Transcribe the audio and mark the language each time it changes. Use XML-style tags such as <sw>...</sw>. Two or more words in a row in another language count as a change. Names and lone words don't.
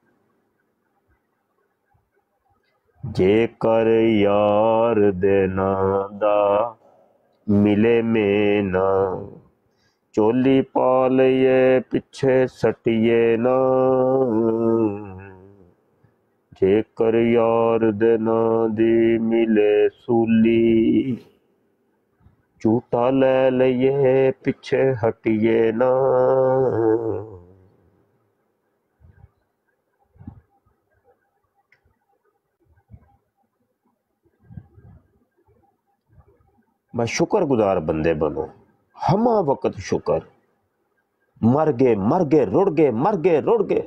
<pa>ਜੇ ਕਰ ਯਾਰ ਦੇ ਨਾਂ ਦਾ ਮਿਲੇ ਮੇਣਾ, ਚੋਲੀ ਪਾ ਲਈਏ ਪਿੱਛੇ ਸੱਟੀਏ ਨਾ, ਜੇ ਕਰ ਯਾਰ ਦੇ ਨਾਂ ਦੀ ਮਿਲੇ ਸੂਲੀ, ਝੂਟਾ ਲੈ ਲਈਏ ਪਿੱਛੇ ਹਟੀਏ ਨਾ।</pa> <ur>بس شکر گزار بندے بنو، ہمہ وقت شکر.</ur> <pa>ਮਰ ਗਏ ਰੁੜ੍ਹ ਗਏ, ਮਰ ਗਏ ਰੁੜ੍ਹ ਗਏ।</pa>